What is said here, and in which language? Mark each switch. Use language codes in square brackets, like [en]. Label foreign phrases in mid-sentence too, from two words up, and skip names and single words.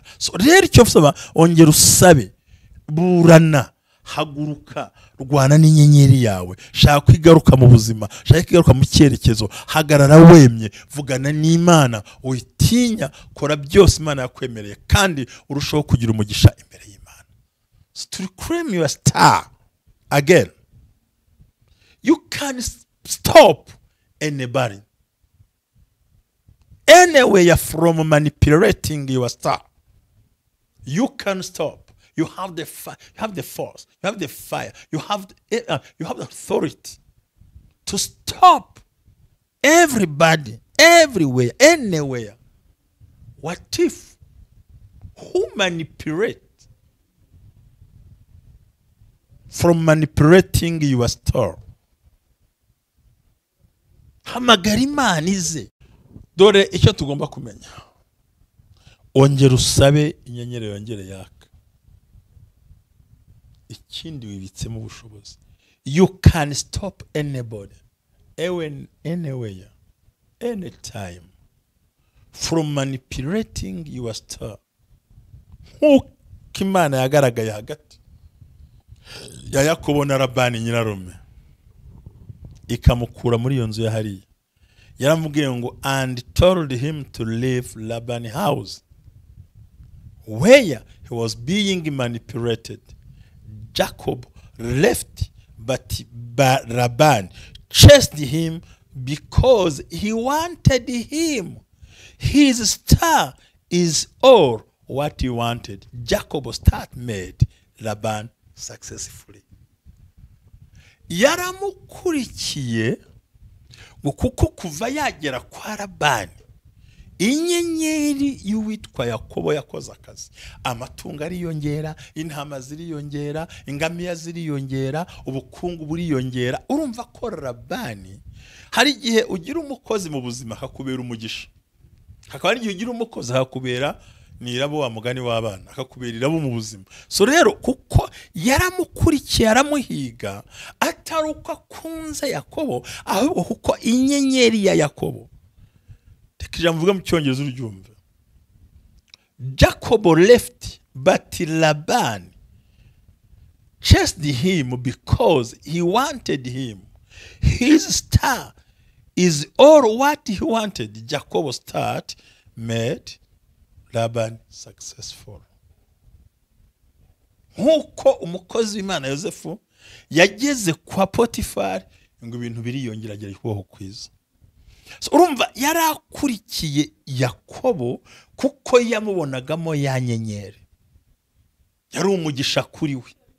[rw] So rero icyo usaba, ongera usabe, burana, haguruka, rwana n'inyenyeri yawe, shaka kwigaruka mu buzima, shaka kwigaruka mu cyerekezo, hagarara wemye, vugana n'Imana, uyitinya, kora byose Imana yakwemereye, kandi urushaho kugira umugisha imbere y'Imana. [en] So to reclaim your star again, you can stop anybody anywhere from manipulating your star. You can stop. You have the you have the force, you have the fire, you have the authority to stop everybody, everywhere, anywhere. What if who manipulate from manipulating your star? [rw] Hamagara Imana ize. Dore icyo tugomba kumenya, ongera usabe inyenyeri yongere yaka. Ikindi wibitsemo ubushobozi. [en] You can stop anybody, anywhere, anytime from manipulating your star. [rw] Nk'uko Imana yagaragaye hagati ya Yakobo na Labani nyirarume, ikamukura muri iyo nzu ya hariya. Yaramubwiye ngo [en] and told him to leave Laban's house where he was being manipulated. Jacob left, but Laban chased him because he wanted him. His star is all what he wanted. Jacob's star made Laban successfully. [rw] Yaramukurikiye kuko kuva yagera kwa Labani, inyenyeri y'uwitwa Yakobo yakoze akazi. Amatungo ariyongera, intama ziriyongera, ingamiya ziriyongera, ubukungu buriyongera. Urumva ko Labani hari igihe ugira umukozi mu buzima akakubera umugisha, hakaba hari igihe ugira umukozi akakubera nirabo wa mugani w'abana, akakubera irabo mu buzima. So rero kuko yaramukurikiye, aramuhiga, atari uko akunze Yakobo, ahubwo kuko inyenyeri ya Yakobo. Tekija mvuga mu cyongereza uryumva. [en] Jacob left, but Laban chased him because he wanted him. His star is all what he wanted. Jacob's star made Laban successful. [rw] Nkuko umukozi w'Imana Yosefu yageze kwa Potifari ngo ibintu biriyongera kubaho kwiza. So urumva yarakurikiye Yakobo kuko yamubonagamo ya nyenyeri, yari umugisha kuri we.